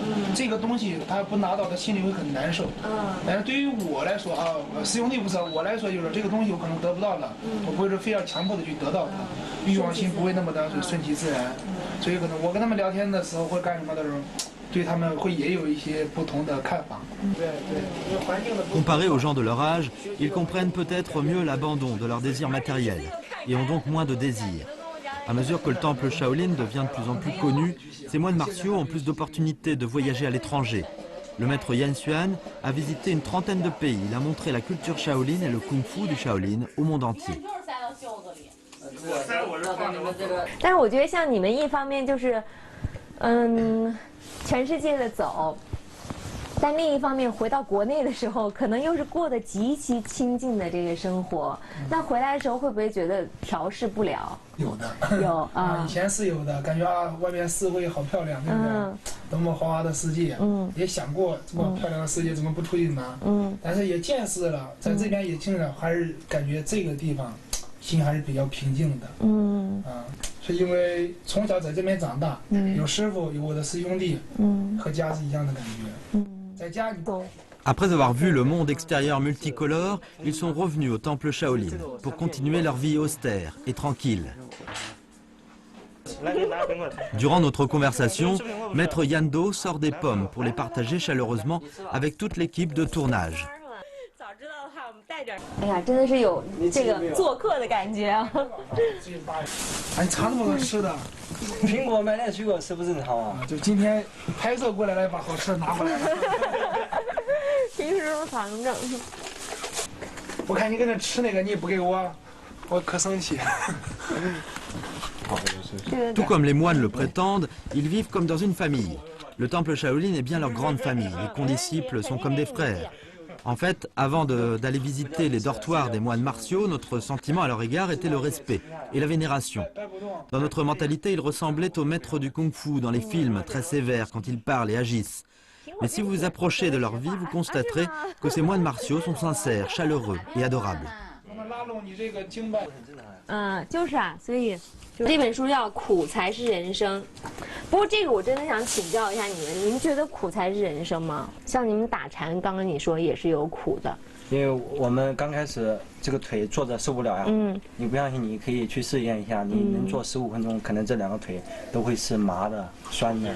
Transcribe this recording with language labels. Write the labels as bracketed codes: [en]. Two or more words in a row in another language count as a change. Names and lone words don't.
[zh] 这个东西他不拿到，他心里会很难受。但是对于我来说啊，师兄弟不是我来说，就是这个东西我可能得不到了，我不会说非要强迫的去得到它，欲望心不会那么的顺其自然。所以可能我跟他们聊天的时候或干什么的时候，对他们会也有一些不同的看法。 [fr] Comparés aux gens de leur âge, ils comprennent peut-être mieux l'abandon de leurs désirs matériels et ont donc moins de désirs. À mesure que le temple Shaolin devient de plus en plus connu, ces moines martiaux ont plus d'opportunités de voyager à l'étranger. Le maître Yan Xuan a visité une trentaine de pays. Il a montré la culture Shaolin et le kung-fu du Shaolin au monde entier. [zh] 但是我觉得像你们一方面就是，全世界的走。但另一方面，回到国内的时候，可能又是过得极其清静的这个生活。那回来的时候，会不会觉得调试不了？有的，有啊，以前是有的，感觉啊，外面四会好漂亮，对不对？多么豪华的世界，也想过这么漂亮的世界怎么不出去呢？但是也见识了，在这边也听了，还是感觉这个地方心还是比较平静的。是因为从小在这边长大，有师傅，有我的师兄弟，和家是一样的感觉。 [fr] Après avoir vu le monde extérieur multicolore, ils sont revenus au temple Shaolin pour continuer leur vie austère et tranquille. Durant notre conversation, Maître Yando sort des pommes pour les partager chaleureusement avec toute l'équipe de tournage. [zh] 哎呀，真的是有这个做客的感觉啊！哎，尝那么多吃的，苹果买点水果吃不正常啊？就今天拍摄过来把好吃的拿回来了。平时都藏着。我看你搁那吃那个，你也不给我，我可生气。 [fr] Tout comme les moines le prétendent, ils vivent comme dans une famille. Le temple Shaolin est bien leur grande famille. Les condisciples sont comme des frères. En fait, avant d'aller visiter les dortoirs des moines martiaux, notre sentiment à leur égard était le respect et la vénération. Dans notre mentalité, ils ressemblaient aux maîtres du kung-fu dans les films, très sévères quand ils parlent et agissent. Mais si vous vous approchez de leur vie, vous constaterez que ces moines martiaux sont sincères, chaleureux et adorables. [zh] 就是啊，所以这本书叫《苦才是人生》。不过这个我真的想请教一下你们觉得苦才是人生吗？像你们打禅，刚刚你说也是有苦的。因为我们刚开始这个腿坐着受不了呀，你不相信你可以去试验一下，你能做15分钟，可能这2个腿都会是麻的、酸的。